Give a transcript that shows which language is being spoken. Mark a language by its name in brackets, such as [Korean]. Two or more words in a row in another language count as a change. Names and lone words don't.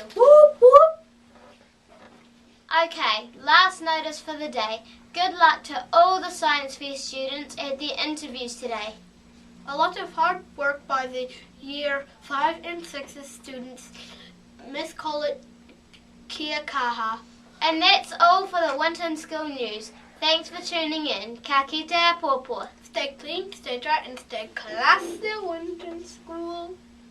[English] Whoop whoop! Okay, last notice for the day. Good luck to all the Science Fair students at their interviews today. A lot of hard work by the Year 5 and 6 students. Miss call it [Māori] kia kaha. [English] And that's all for the Winton School news. Thanks for tuning in. [Māori] Ka kite a pōpō. [English] Stay clean, stay dry, and stay classy, Winton School.